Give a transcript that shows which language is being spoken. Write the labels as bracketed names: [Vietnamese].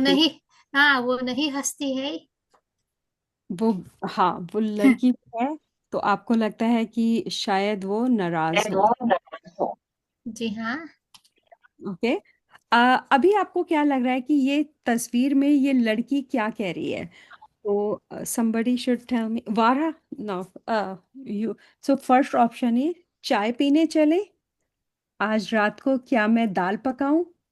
[Hindi] नहीं, हाँ वो नहीं हंसती है। वो, हाँ वो लड़की है। तो आपको लगता है कि शायद वो नाराज हो। जी हाँ, ओके। अभी आपको क्या लग रहा है कि ये तस्वीर में ये लड़की क्या कह रही है? [English] तो somebody should tell me. Vara, no, you. So first option is [Hindi] चाय पीने चले, आज रात को क्या मैं दाल पकाऊं?